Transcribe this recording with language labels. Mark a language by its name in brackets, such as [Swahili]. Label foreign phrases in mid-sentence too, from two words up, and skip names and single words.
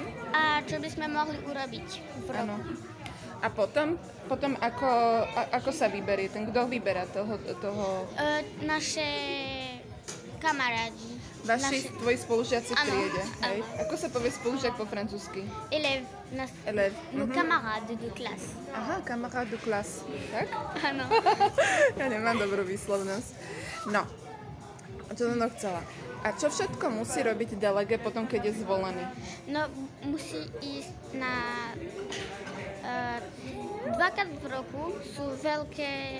[Slovak] A čo by sme mohli urobiť v roku. Áno. A potom ako sa vyberie? Kto vyberá toho? Naše kamarádi. Tvoji spolužiaci v triede, hej? Áno. Ako sa povie spolužiak po francúzsky? [French] Élève. Élève. Camarades de classe. Aha, camarade de classe. [Slovak] Tak? Áno. Ja nemám dobrú výslovnosť. No. Čo som to chcela? A čo všetko musí robiť delegé potom, keď je zvolený? No, musí ísť na... dvakrát v roku sú veľké...